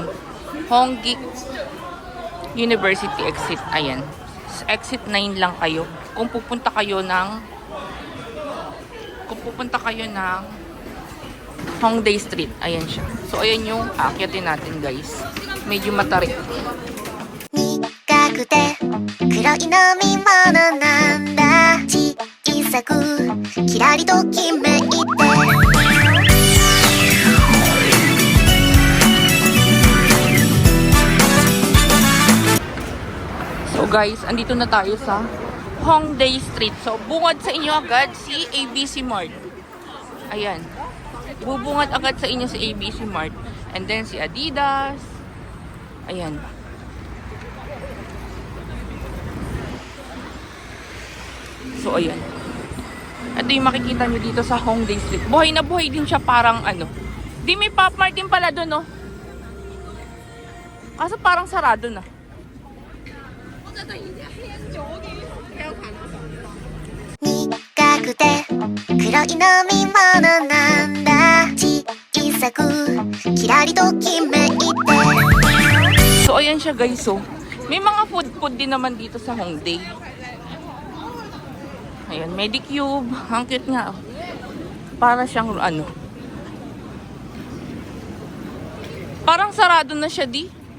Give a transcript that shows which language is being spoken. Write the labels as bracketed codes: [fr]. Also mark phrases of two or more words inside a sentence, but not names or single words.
[tl] Hongik University exit. Ayan. Exit 9 lang kayo. Kung pupunta kayo ng Hongdae Street. Ayan siya. So, ayan yung aakyatin natin guys. Medyo matarik. [ja] 苦くて黒い飲み物なんだ小さくキラリときめいて [en] So guys, [tl] andito na tayo sa Hongdae Street. So, bungad sa inyo agad si ABC Mart. Ayan. Bubungad agad sa inyo si ABC Mart. [en] And then [tl] si Adidas. Ayan. So, ayan. Ito yung makikita nyo dito sa Hongdae Street. Buhay na buhay din siya, parang Di may Pop Mart din pala doon, no? Kaso parang sarado na. [ja] 苦くて黒い飲み物なんだ小さくキラリときめいて [tl] So, ayan siya guys, so. May mga food din naman dito sa Hongdae. Ayan, Medicube. Ang cute nga. Para siyang parang sarado na siya, di?